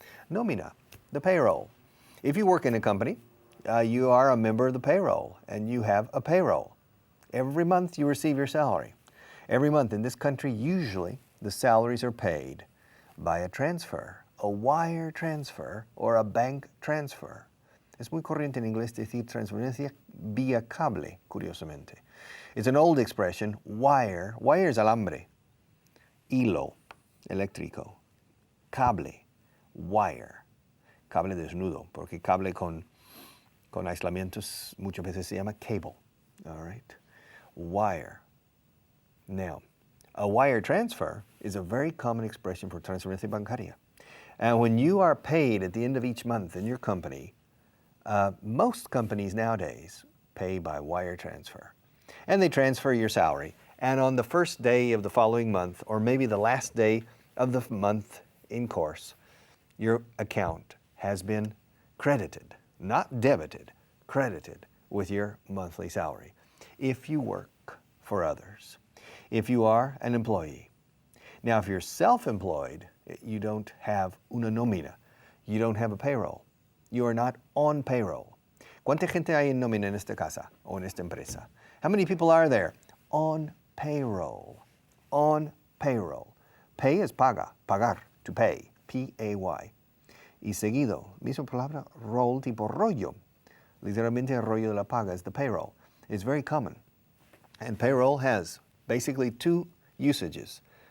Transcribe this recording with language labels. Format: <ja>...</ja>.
<en>Nómina, the payroll. If you work in a company, you are a member of the payroll, and you have a payroll. Every month you receive your salary. Every month in this country, usually the salaries are paid by a transfer, a wire transfer, or a bank transfer.</en> <es>Es muy corriente en inglés decir transferencia vía cable, curiosamente.</es> <en>It's an old expression, wire.</en> <es>Wire is alambre. Hilo, eléctrico.</es> <en>Cable, wire.</en> <es>Cable desnudo, porque cable con aislamientos muchas veces se llama cable.</es> <en>All right? Wire. Now, a wire transfer is a very common expression for transferencia bancaria. And when you are paid at the end of each month in your company, most companies nowadays pay by wire transfer. And they transfer your salary. And on the first day of the following month, or maybe the last day of the month in course, your account has been credited, not debited, credited with your monthly salary. If you work for others, if you are an employee. Now, if you're self-employed, you don't have una nómina. You don't have a payroll. You are not on payroll.</en> <es>¿Cuánta gente hay en nómina en esta casa o en esta empresa?</es> <en>How many people are there? On payroll. On payroll.</en> <es>Pay is paga, pagar, to pay, P-A-Y. Y seguido, misma palabra, roll tipo rollo.</es> <en>Literalmente el rollo de la paga is the payroll. It's very common. And payroll has basically two usages.</en>